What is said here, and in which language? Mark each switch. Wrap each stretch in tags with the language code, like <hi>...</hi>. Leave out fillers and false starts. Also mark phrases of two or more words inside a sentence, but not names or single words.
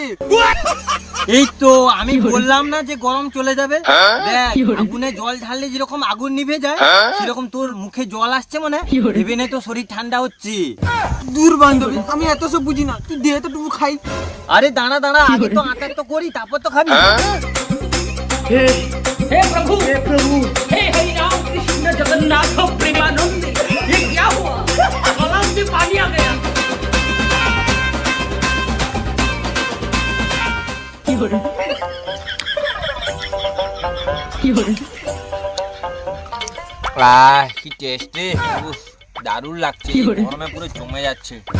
<bn>এই তো আমি বললাম না যে গরম চলে যাবে। দেখ আগুনে জল ঢাললে যেরকম আগুন নিভে যায়, সেরকম তোর মুখে জল আসছে মনে, ভেবে নে তো শরীর ঠান্ডা হচ্ছে। দূর বান্ধবী, আমি এত সব বুঝি না, তুই দে তো টুকু খাই। আরে দাঁড়া দাঁড়া, আগে তো আচার তো করি তারপর তো খাবি।</bn> <hi>हे प्रभु, हे प्रभु, हे हरि राम कृष्ण जगन्नाथ प्रेमानंद, ये क्या हुआ? गला में पानी आ गया।</hi> <bn>কি টেস্টি, দারুণ লাগছে, গরমে পুরো জমে যাচ্ছে।</bn>